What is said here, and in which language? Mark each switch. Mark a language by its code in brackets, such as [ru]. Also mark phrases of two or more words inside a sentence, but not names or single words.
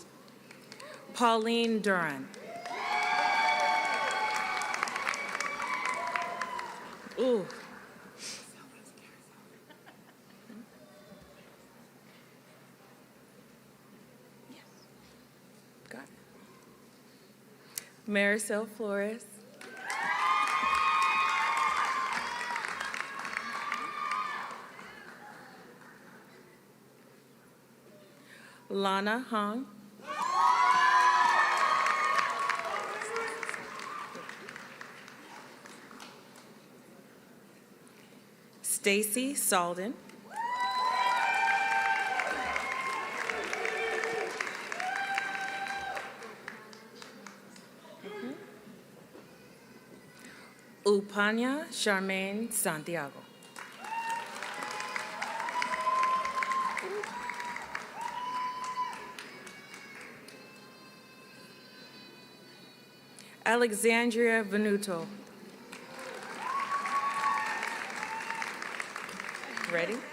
[en] Pauline Duran. Ooh. Got it. Maricel Flores. Lana Hong. Stacy Salden. Upanya Charmaine Santiago. Alexandria Venuto. Ready?